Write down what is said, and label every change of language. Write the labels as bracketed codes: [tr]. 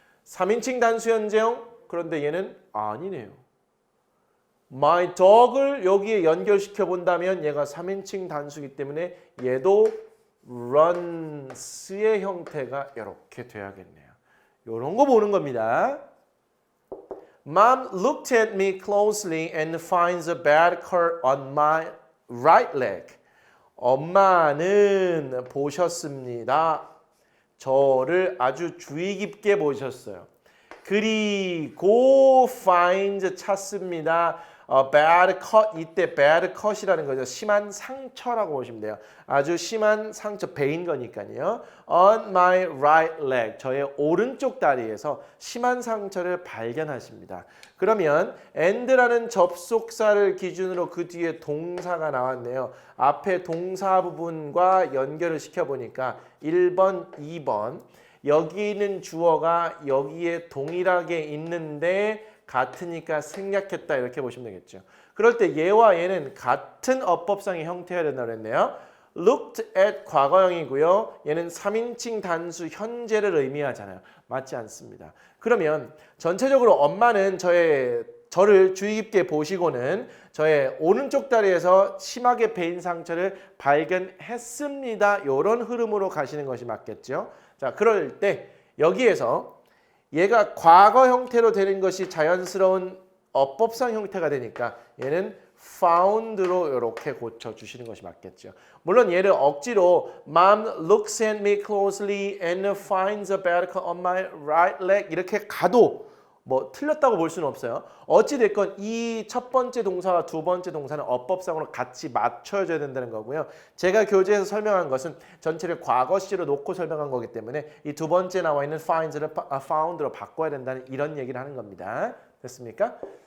[ko] 3인칭 단수 현재형, 그런데 얘는 아니네요. My dog을 여기에 연결시켜 본다면 얘가 3인칭 단수이기 때문에 얘도 runs의 형태가 이렇게 돼야겠네요. 이런 거 보는 겁니다. [en] Mom looked at me closely and finds a bad cut on my right leg. [ko] 엄마는 보셨습니다. 저를 아주 주의 깊게 보셨어요. 그리고 find 찾습니다. bad cut, 이때 bad cut이라는 거죠. 심한 상처라고 보시면 돼요. 아주 심한 상처, 베인 거니까요. [en] On my right leg, [ko] 저의 오른쪽 다리에서 심한 상처를 발견하십니다. 그러면 and라는 접속사를 기준으로 그 뒤에 동사가 나왔네요. 앞에 동사 부분과 연결을 시켜보니까 1번, 2번 여기 있는 주어가 여기에 동일하게 있는데 같으니까 생략했다 이렇게 보시면 되겠죠. 그럴 때 얘와 얘는 같은 어법상의 형태여야 된다고 그랬네요. looked at 과거형이고요. 얘는 3인칭 단수 현재를 의미하잖아요. 맞지 않습니다. 그러면 전체적으로 엄마는 저를 주의 깊게 보시고는 저의 오른쪽 다리에서 심하게 베인 상처를 발견했습니다. 이런 흐름으로 가시는 것이 맞겠죠. 자, 그럴 때 여기에서 얘가 과거 형태로 되는 것이 자연스러운 어법상 형태가 되니까 얘는 found로 이렇게 고쳐주시는 것이 맞겠죠. 물론 얘를 억지로 [en] Mom looks at me closely and finds a bad cut on my right leg [ko] 이렇게 가도 뭐 틀렸다고 볼 수는 없어요. 어찌됐건 이 첫 번째 동사와 두 번째 동사는 어법상으로 같이 맞춰줘야 된다는 거고요. 제가 교재에서 설명한 것은 전체를 과거시로 놓고 설명한 거기 때문에 이 두 번째 나와 있는 finds를 found로 바꿔야 된다는 이런 얘기를 하는 겁니다. 됐습니까?